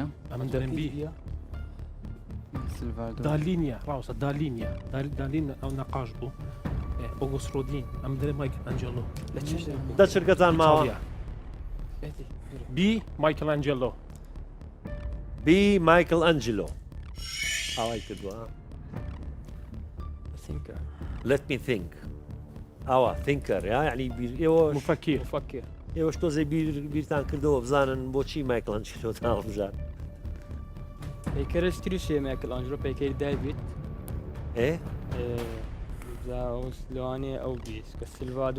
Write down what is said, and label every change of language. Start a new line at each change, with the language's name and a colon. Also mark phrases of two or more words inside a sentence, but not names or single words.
Central Kurdish: ئەمن دەرم بی دالینیا ڕاوسە دالینیا دالین ئەو نەقاش بوو ئۆگوست ڕۆدین ئەم دەرێ مایکل ئەنجلۆ دە چرکەتان ماوە بی مایکل ئەنجلۆ بی مایکل ئەنجلۆ ئاوای کردووە
English: let me think
Central Kurdish: ئاوا thinker یعنی ئێوە مفەکر ئێوەش تۆزەی بیرتان کردەوە بزانن بۆچی مایکل ئەنجلۆتان هەڵبژار پیکەرشتری شێ مایکل ئەنجلۆ پیکەری دایڤید لەوانێ ئەو بیست کە سیلڤادۆر